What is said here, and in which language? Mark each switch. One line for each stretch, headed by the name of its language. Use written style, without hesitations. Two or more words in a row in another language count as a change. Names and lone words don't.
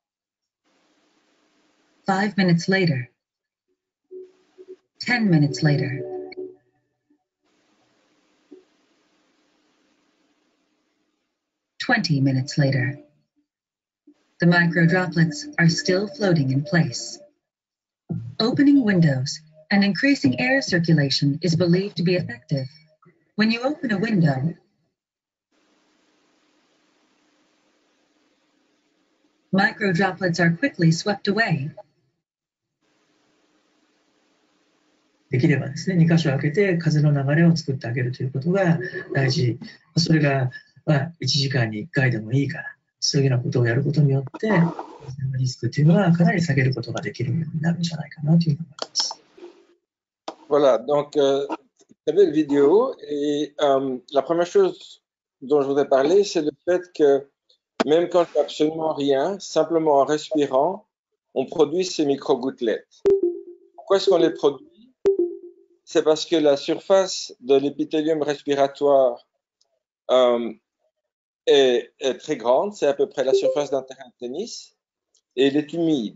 English: 5 minutes later, 10 minutes later, 20 minutes later, the microdroplets are still floating in place. Opening windows and increasing air circulation is believed to be effective. When you open a window, microdroplets are quickly swept away.
Japanese: できればですね、2箇所開けて風の流れを作ってあげるということが大事。それが、1時間に1回でもいいから、そういうようなことをやることによって、リスクというのはかなり下げることができるようになるんじゃないかなというふうに思います。
French: Voilà, donc très belle vidéo et la première chose dont je voudrais parler, c'est le fait que même quand je fais absolument rien, simplement en respirant, on produit ces micro-gouttelettes. Pourquoi est-ce qu'on les produit? C'est parce que la surface de l'épithélium respiratoire est très grande, c'est à peu près la surface d'un terrain de tennis, et elle est humide.